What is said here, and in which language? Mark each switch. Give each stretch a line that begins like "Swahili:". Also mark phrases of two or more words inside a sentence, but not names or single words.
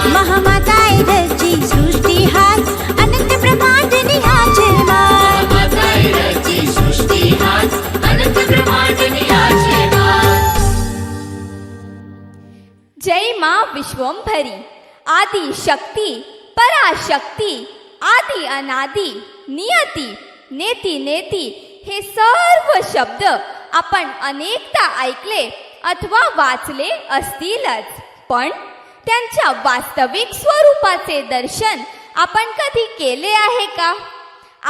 Gujarati: મહામાતાએ રચી સૃષ્ટિ હાથ અનંત બ્રહ્માંડની આછે માત માતાએ રચી સૃષ્ટિ હાથ અનંત બ્રહ્માંડની આછે વાત જય માં વિશ્વંભરી આદિ શક્તિ પરાશક્તિ
Marathi: आदि अनादि नियती नेती नेती हे सर्व शब्द आपण अनेकदा ऐकले अथवा वाचले असतीलच पण त्यांच्या वास्तविक स्वरूपाचे दर्शन आपण कधी केले आहे का?